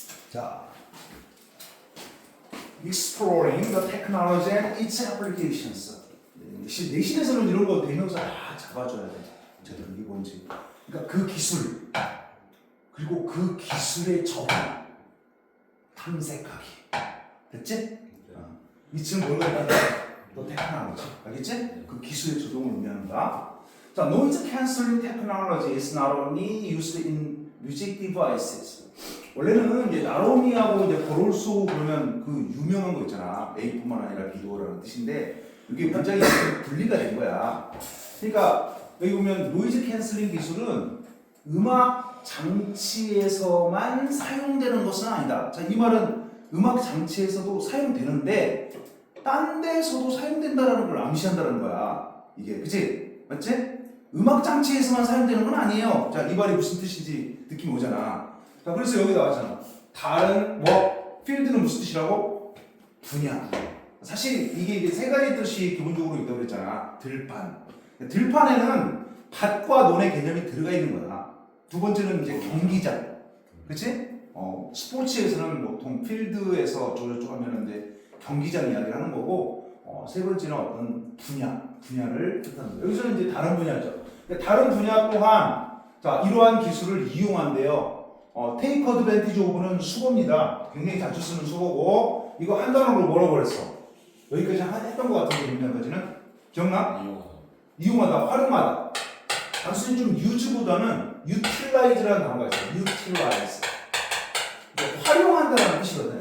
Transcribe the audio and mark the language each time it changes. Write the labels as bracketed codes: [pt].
[en] 자, exploring the technology and its applications. [ko] 내신에서는 이런 거 대명사 잡아줘야 돼. 제대로 이게 뭔지. 그러니까 그 기술 그리고 그 기술의 적용 탐색하기. 됐지? 이쯤 뭘로 했다? 너 테크놀로지. 알겠지? 그 기술의 적용을 의미한다. [en] 자, noise cancelling technology is not only used in music devices. [ko] 원래는 이제 나로미하고 이제 버롤소 그러면 그 유명한 거 있잖아. A뿐만 아니라 B도라는 뜻인데 이게 문장이 분리가 된 거야. 그러니까 여기 보면 노이즈 캔슬링 기술은 음악 장치에서만 사용되는 것은 아니다. 자, 이 말은 음악 장치에서도 사용되는데 딴 데서도 사용된다라는 걸 암시한다는 거야. 이게 그치? 맞지? 음악 장치에서만 사용되는 건 아니에요. 자, 이 말이 무슨 뜻인지 느낌이 오잖아. 자, 그래서 여기 나왔잖아. 다른 뭐 필드는 무슨 뜻이라고? 분야. 사실 이게 세 가지 뜻이 기본적으로 있다고 그랬잖아. 들판. 들판에는 밭과 논의 개념이 들어가 있는 거야. 두 번째는 이제 경기장. 그렇지? 스포츠에서는 보통 필드에서 저쪽 하면은 이제 경기장 이야기를 하는 거고, 세 번째는 어떤 분야를 뜻하는 거예요. 여기서는 이제 다른 분야죠. 다른 분야 또한 자, 이러한 기술을 이용한대요. [en] take advantage of [ko] 는 수거입니다. 굉장히 자주 쓰는 수거고, 이거 한 단어로 뭐라고 그랬어? 여기까지 했던 것 같은데, 여기까지는 기억나? 이용하다, 활용하다. 단순히 좀 use보다는 utilize라는 단어가 있어요. [en] utilize. [ko] 활용한다는 뜻이거든요.